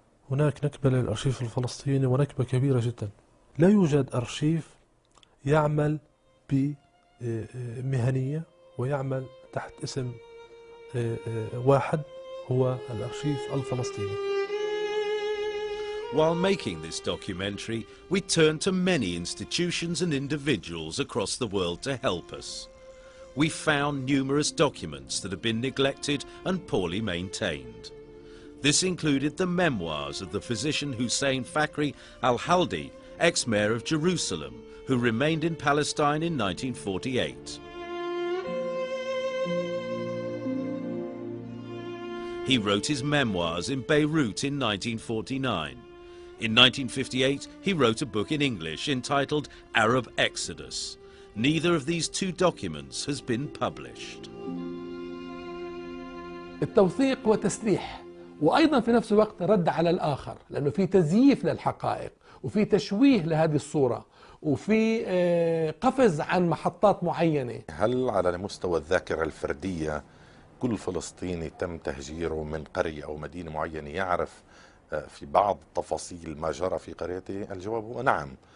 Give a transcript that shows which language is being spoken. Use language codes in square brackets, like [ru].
[ar] هناك نكبة للأرشيف الفلسطيني ونكبة كبيرة جدا. لا يوجد أرشيف يعمل بمهنية ويعمل تحت اسم واحد هو الأرشيف الفلسطيني. [en] While making this documentary, we turned to many institutions and individuals across the world to help us. We found numerous documents that have been neglected and poorly maintained. This included the memoirs of the physician Hussein Fakhri al-Haldi, ex-mayor of Jerusalem, who remained in Palestine in 1948. He wrote his memoirs in Beirut in 1949. In 1958, he wrote a book in English entitled Arab Exodus. Neither of these two documents has been published. [ar] التوثيق هو تسليح، وأيضا في نفس الوقت رد على الآخر، لأنه في تزييف للحقائق وفي تشويه لهذه الصورة وفي قفز عن محطات معينة. هل على مستوى الذاكرة الفردية كل فلسطيني تم تهجيره من قرية أو مدينة معينة يعرف في بعض تفاصيل ما جرى في قريته؟ الجواب هو نعم،